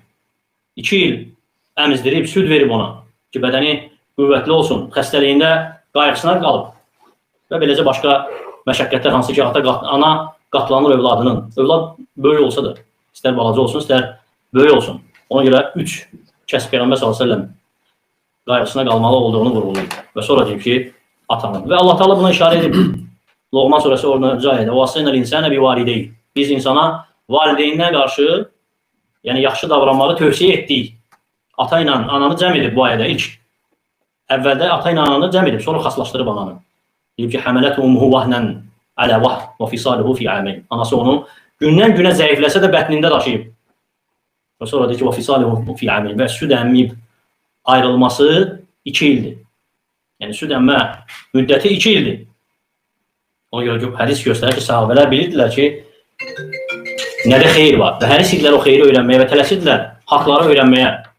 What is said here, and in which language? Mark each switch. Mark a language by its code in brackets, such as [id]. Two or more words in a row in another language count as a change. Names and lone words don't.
[az] 2 il əmizdirib, süd verib ona ki, bədəni qüvvətli olsun, xəstəliyində qayğısına qalıb və beləcə başqa məşəqqətlər hansı ki, ana qatlanır övladının. Övlad böyük olsa da, istər balaca olsun, istər böyük olsun. Ona görə 3 kəs Peyğəmbər s.ə.v qayğısına qalmalı olduğunu vurğulayır. Və sonra deyib ki, atanın. Və Allah Teala buna işarə edib. Loğman surəsi 10-cu ayədə [ar] وَاسَيْنَ الْاِنْسَانَ بِوَالِدَيْهِ [az] Biz insana valideyninə qarşı yəni yaxşı davranmağı tövsiyə etdik. Ata ilə ananı cəm edib bu ayədə ilk. Əvvəldə ata ilə ananı cəm edib, sonra xaslaşdırıb ananı. Deyib ki, [ar] حَمَلَتْهُ أُمُّهُ وَهْنًا عَلَى وَهْنٍ وَفِصَالُهُ [az] فِي عَامَيْنِ Anası onu gündən günə zəifləsə də bətnində daşıyıb. Və sonra deyir ki, [ar] وَفِصَالُهُ فِي عَامَيْنِ [az] Və süd əmmiyib ayrılması 2 ildir. Yəni süd əmmə müddəti 2 ildir. Ona görə hədis göstərir ki, sahabələr bilirdilər ki, nədə xeyir var və həris idilər o xeyri öyrənməyə və tələsirdilər haqları öyrənməyə.